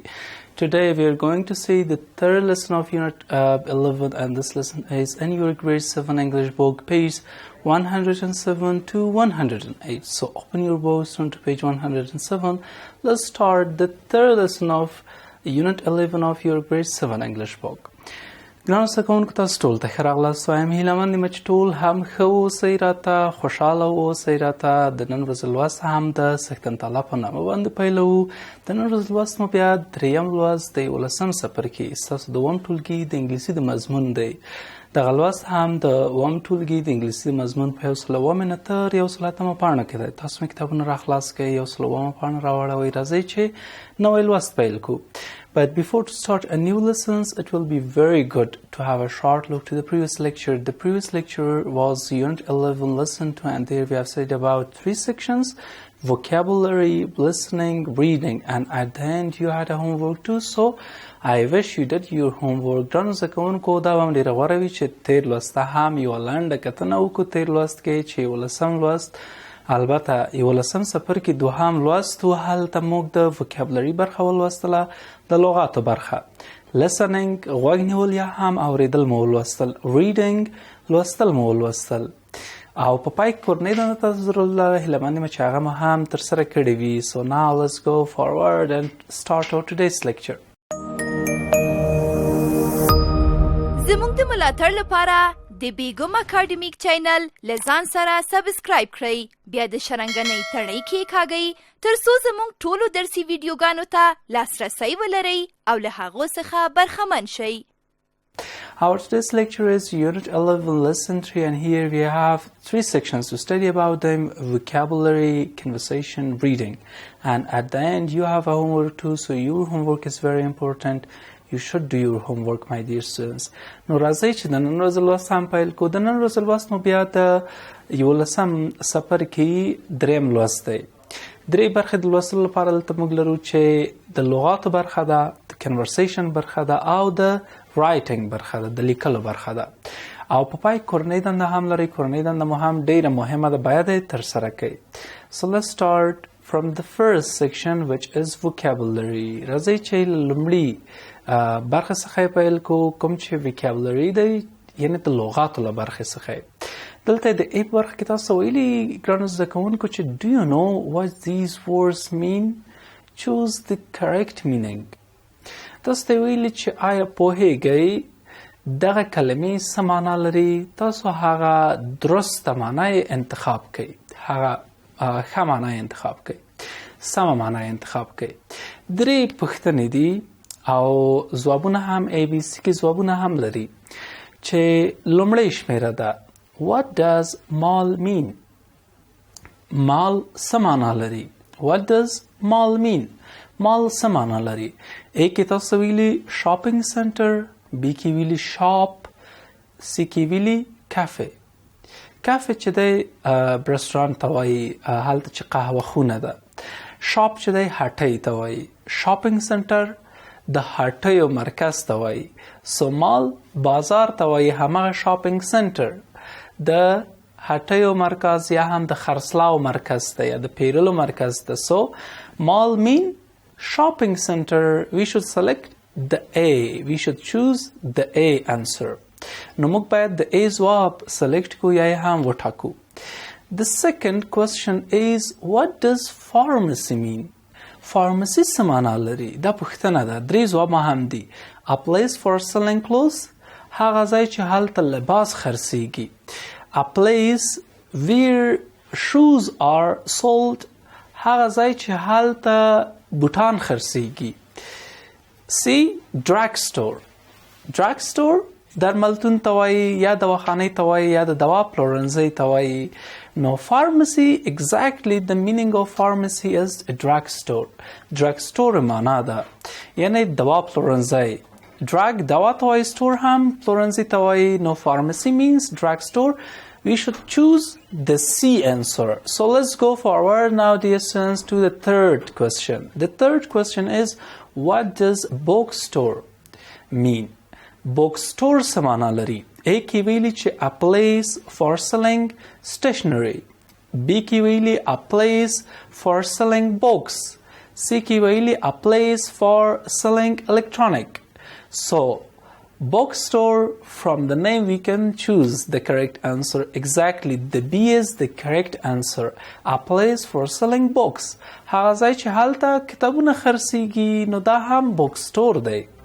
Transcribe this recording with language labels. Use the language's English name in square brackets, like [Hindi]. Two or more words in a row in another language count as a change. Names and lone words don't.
[English] Today we are going to see the third lesson of Unit 11, and this lesson is in your grade 7 English book, page 107 to 108. So open your books, turn to page 107. Let's start the third lesson of Unit 11 of your grade 7 English book. [Pashto] ګرانو زده کوونکو تاسو ټول ته ښه راغلاست. وایم هیله مند یم چې ټول هم ښه اوسئ، راته خوشحاله اوسئ. راته د نن ورځې لوست هم د سکتن تعالی په نامه باندې پیلوو. د نن ورځې لوست مو بیا دریم لوست د یوولسم څپرکی ستاسو د اووم ټولګي د انګلیسي د مضمون دی. دغه لوست هم د اووم ټولګي د انګلیسي مضمون په 108 تر 108 پاڼه کې دی. تاسو مې کتابونه راخلاص کړئ، 108 پاڼه راوړئ. راځئ چې نوی لوست پیل کړو. [English] But before to start a new lessons, it will be very good to have a short look to the previous lecture. The previous lecture was Unit 11 Lesson 2, and there we have studied about 3 sections: vocabulary, listening, reading, and at the end you had a homework too. So I wish you did your homework. [Pashto] ګرانو زده کوونکو دا به هم ډېره غوره وي چې تېر لوست هم یوه لنډه کتنه وکړو. تېر لوست کې چې یولسم لوست، البته یولسم څپرکي دوهم لوست و، هلته موږ د وکابلري برخه ولوستله، د لغاتو برخه. listening غوږ نیول یا هم اورېدل مو ولوستل. reading لوستل مو ولوستل. او په پای کې کورنۍ دنده تاسو ضرور لرله، هیله مند یم چې هغه مو هم ترسره کړې وي. [English] So now let's go forward and start our today's lecture. [Pashto] زموږ د ملاتړ لپاره د بیګم اکاډمیک چینل لزان سره سبسکرایب کړئ، بیا د شرنګنۍ تڼۍ کېکاږئ ترڅو زموږ ټولو درسي ویډیوګانو ته لاسرسی ولرئ او له هغو څخه برخمن شئ. [English] Our today's lecture is Unit 11 Lesson 3, and here we have 3 sections to study about them: vocabulary, conversation, reading. And at the end you have a homework too, so your homework is very important. You should do your homework, my dear students. [Pashto] نو راځئ چې د نن ورځې لوست هم پیل کړو. د نن ورځې لوست مو بیا د یولسم څپرکي دریم لوست دی. درې برخې د لوستلو لپاره دلته موږ لرو چې د لغاتو برخه ده، د کنورسیشن برخه ده، او د رایټینګ برخه ده، د لیکلو برخه ده. او په پای کورنۍ دنده هم لري. کورنۍ دنده مو هم ډیره مهمه ده، باید یې ترسره کړئ. [English] So let's start from the first section, which is vocabulary. [Pashto] راځئ چې لومړي برخه څخه پیل کو، کوم چې vocabulary دی، یعنی د لغاتو له برخې څخه. دلته د ای برخه کې تاسو ویلي ګرانو زده کوونکو چې [English] do you know what these words mean? Choose the correct meaning. [Pashto] تاسو ته ویلي چې آیا پوهیږئ دغه کلمې څه معنا لري؟ تاسو هغه درسته معنا یې انتخاب کړئ، هغه ښه معنا یې انتخاب کړئ، سمه معنا یې انتخاب کړئ. درې پوښتنې دي او ځوابونه هم ای بی سی کې ځوابونه هم لري. چې لومړی شمیره ده: [English] What does mall mean? [Pashto] مال څه معنا لري؟ [English] What does mall mean? [Pashto] مال څه معنا لري؟ ای کې تاسو ویلي [English] shopping center, [Pashto] بی کې ویلي شاپ، سی کې ویلي کافه. کافه چې دی رستورانت ته وایي، هلته چې قهوه خونه ده. شاپ چې دی هټۍ ته وایي. [English] shopping center [Pashto] د هټیو مرکز ته وایي. سو مال بازار ته وایي، همغه [English] shopping center [Pashto] د هټیو مرکز یا هم د خرڅلاو مرکز ته یا د پیرلو مرکز ته. [English] so mall mean shopping center. We should select the A. We should choose the A answer. [Pashto] نو موږ باید د A ځواب select کو یا هم وټاکو. [English] The second question is, what does pharmacy mean? [Pashto] فارمسی څه معنا لري؟ دا پوښتنه ده. درې ځواب هم دي. [English] A place for selling clothes، [Pashto] هغه ځای چې هلته لباس خرڅیږي. [English] A place where shoes are sold، [Pashto] هغه ځای چې هلته بوټان خرڅیږي. [English] C drug store. drug store [Pashto] درملتون ته وایي یا دواخانې ته وایي یا د دوا پلورنځۍ ته وایي. [English] No, pharmacy, exactly the meaning of pharmacy is a drug store. Drug store [Pashto] معنا ده یعنی دوا پلورنځی. drug دوا ته وایي، store هم پلورنځي ته وایي. [English] No, pharmacy means drug store. We should choose the C answer. So let's go forward now, dear students, to the third question. The third question is, what does bookstore mean? book store [Pashto] څه معنا لري؟ A کې ویلي چې [English] a place for selling stationery. B [Pashto] کې ویلي [English] a place for selling books. C [Pashto] کې ویلي [English] a place for selling electronic. So bookstore, from the name we can choose the correct answer. Exactly, the B is the correct answer. A place for selling books. [Pashto] هغه ځای چې هلته کتابونه خرڅیږي نو دا هم bookstore دی.